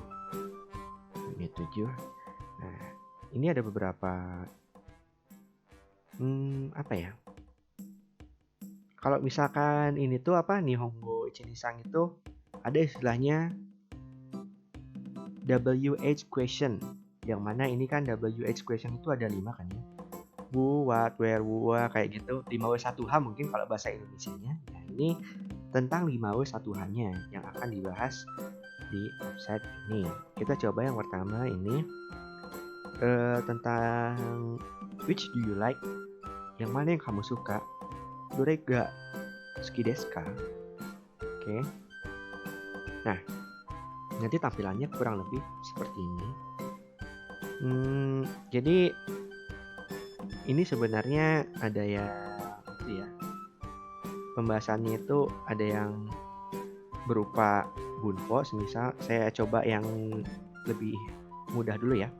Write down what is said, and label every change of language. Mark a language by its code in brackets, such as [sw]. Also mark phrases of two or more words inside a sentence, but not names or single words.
[id] Nah, ini ada beberapa Apa ya? Kalau misalkan ini tuh apa Nihongo Ichinisang itu ada istilahnya [en] WH question. [id] Yang mana ini kan [en] WH question [id] itu ada 5 kan ya. [en] Who, what, where, [id] wua kayak gitu. 5W1H mungkin kalau bahasa Indonesianya. Nah, ini tentang 5W1H-nya yang akan dibahas di website ini. Kita coba yang pertama ini tentang [en] which do you like? [id] Yang mana yang kamu suka? [ja] どれが好きですか? Oke. [id] Nah, nanti tampilannya kurang lebih seperti ini. Jadi ini sebenarnya ada yang itu ya. Pembahasannya itu ada yang berupa bunpo, semisal saya coba yang lebih mudah dulu ya.